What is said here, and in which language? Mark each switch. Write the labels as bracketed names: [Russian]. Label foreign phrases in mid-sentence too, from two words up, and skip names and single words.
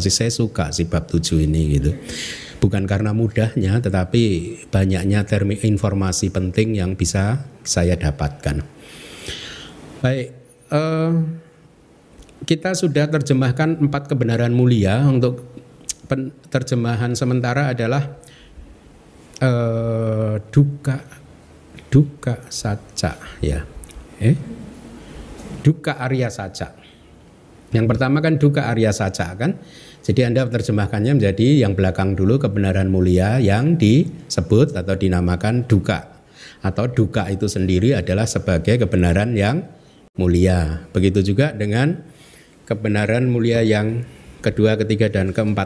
[Indonesian] Saya suka sih bab 7 ini gitu. Bukan karena mudahnya, tetapi banyaknya informasi penting yang bisa saya dapatkan. Baik, kita sudah terjemahkan 4 kebenaran mulia. Untuk terjemahan sementara adalah [Pali] dukkha sacca, [Indonesian] ya. [Pali] Dukkha arya sacca. [Indonesian] Yang pertama kan [Pali] dukkha arya sacca [Indonesian] kan. Jadi Anda terjemahkannya menjadi yang belakang dulu, kebenaran mulia yang disebut atau dinamakan dukkha. Atau dukkha itu sendiri adalah sebagai kebenaran yang mulia. Begitu juga dengan kebenaran mulia yang kedua, ketiga, dan keempat.